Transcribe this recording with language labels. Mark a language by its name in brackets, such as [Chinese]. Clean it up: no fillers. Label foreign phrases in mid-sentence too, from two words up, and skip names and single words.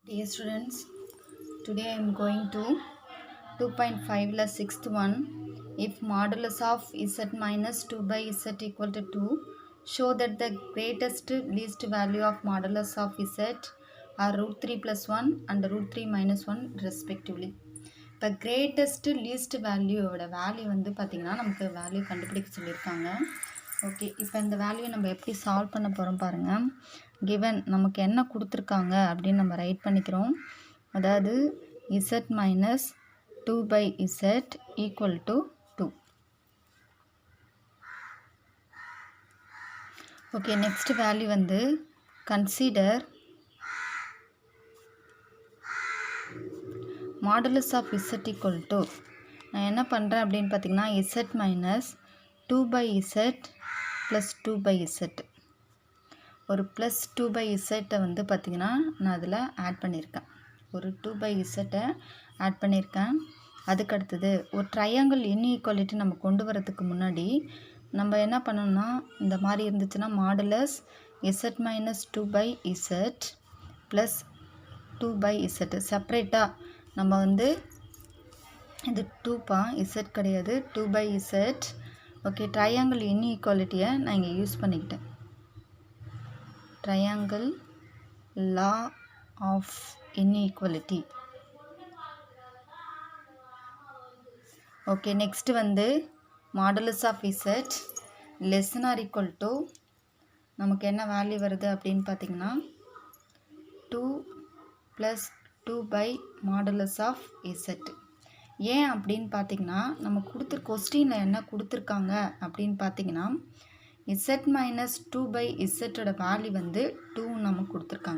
[English] Dear students, today I am going to 2.5 la sixth one. If modulus of z minus 2 by z equal to 2, show that the greatest least value of modulus of z are root 3 plus 1 and root 3 minus 1 respectively. [Tamil] இப்போ [English] greatest least [Tamil] வேல்யூவோட வேல்யூ வந்து பார்த்திங்கன்னா நமக்கு வேல்யூ கண்டுபிடிக்க சொல்லியிருக்காங்க. ஓகே, இப்போ இந்த வேல்யூ நம்ம எப்படி சால்வ் பண்ண போகிறோம் பாருங்கள். கிவன் நமக்கு என்ன கொடுத்துருக்காங்க அப்படின்னு நம்ம ரைட் பண்ணிக்கிறோம். [English] அதாவது z minus 2 by z equal to 2. okay, next value வந்து consider modulus of z equal to, [Tamil] நான் என்ன பண்ணுறேன் அப்படின்னு பார்த்தீங்கன்னா [English] z minus 2 by z plus 2 by z ப்ளஸ் 2 by z, [Tamil] ஒரு [English] plus 2 by z [Tamil] வந்து பார்த்திங்கன்னா நான் அதில் ஆட் பண்ணியிருக்கேன். ஒரு [English] 2 by z [Tamil] ஆட் பண்ணியிருக்கேன். அதுக்கு அடுத்தது ஒரு [English] triangle inequality [Tamil] நம்ம கொண்டு வரதுக்கு முன்னாடி நம்ம என்ன பண்ணணும்னா, இந்த மாதிரி இருந்துச்சுன்னா [English] modulus z minus 2 by z plus 2 by z [Tamil] செப்ரேட்டாக நம்ம வந்து இது 2 z கிடையாது [English] 2 by z. [Tamil] ஓகே, [English] triangle inequality [Tamil] நான் இங்கே யூஸ் பண்ணிக்கிட்டேன். [English] triangle law of inequality. okay, next வந்து modulus of z less than or equal to, [Tamil] நமக்கு என்ன வேல்யூ வருது அப்படின்னு பார்த்தீங்கன்னா [English] 2 plus 2 by modulus of z. [Tamil] ஏன் அப்படின்னு பார்த்தீங்கன்னா நம்ம கொஸ்டினில் என்ன கொடுத்துருக்காங்க அப்படின்னு பார்த்தீங்கன்னா [English] z minus 2 by z [Tamil] வேல்யூ வந்து 2 நமக்கு கொடுத்துருக்காங்க.